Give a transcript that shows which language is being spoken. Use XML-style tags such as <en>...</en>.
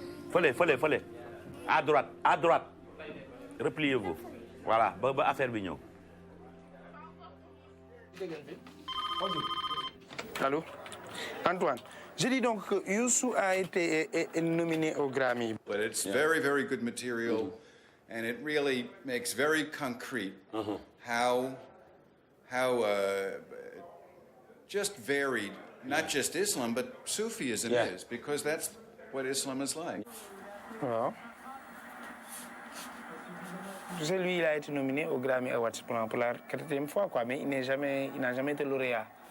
<wo>Fële.</wo> <fr>À droite. Repliez-vous.</fr> <wo>Voilà ba affaire bi ñëw.</wo> <fr>Allô? Antoine, je dis donc que Youssou a été nominé au Grammy.</fr> <en>But it's very, very good material, and it really makes very concrete how just varied, not just Islam, but Sufism is, because that's what Islam is like. Wow.</en> <fr>Tu sais, lui, il a été nominé au Grammy Awards pour la 4e fois, quoi, mais il n'a jamais été lauréat.</fr>